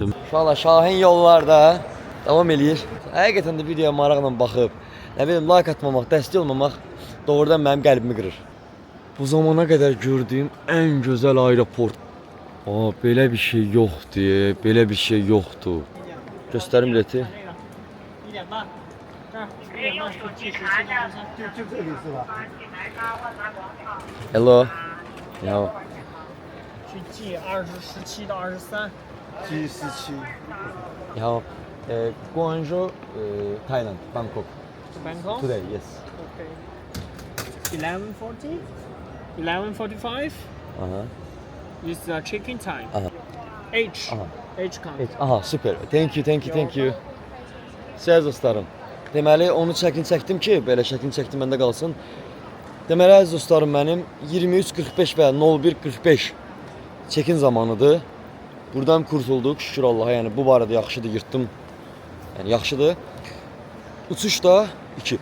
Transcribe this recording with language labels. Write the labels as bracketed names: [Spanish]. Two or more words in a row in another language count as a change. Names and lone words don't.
[Azerbaijani] Uşaqlar, Şahin yollarda davam eləyir. Həqiqətən də videoya maraqla baxıb, nə bilim, like atmamaq, dəstək olmamaq doğrudan mənim qəlbimi qırır. Bu zamana qədər gördüyüm ən gözəl aeroport. Belə bir şey yoxdur, belə bir şey yoxdur. Göstərim bileti. [Chinese] 1.8，这儿1.8是计时7到13。就这里是吧？ [English] Hello. 你好。 [Chinese] 去计17到23。 G17。 [English] 你好。Guangzhou, Thailand, Bangkok. Bangkok. Today, yes. Okay. 11:40. 11:45 Aha. is the check-in time. Aha. H. Aha. H count. Aha, süper. Thank you. [Azerbaijani] Siz dostlarım. Deməli, onu çəkdim ki, belə şəklini çəkdim məndə qalsın. Deməli, əziz dostlarım mənim 23:45 və 01:45 çekin zamanıdır. Buradan kurtulduq, şükür Allaha. Yəni bu barədə yaxşıdır, yırtdım. Yəni yaxşıdır. Uçuş da 2.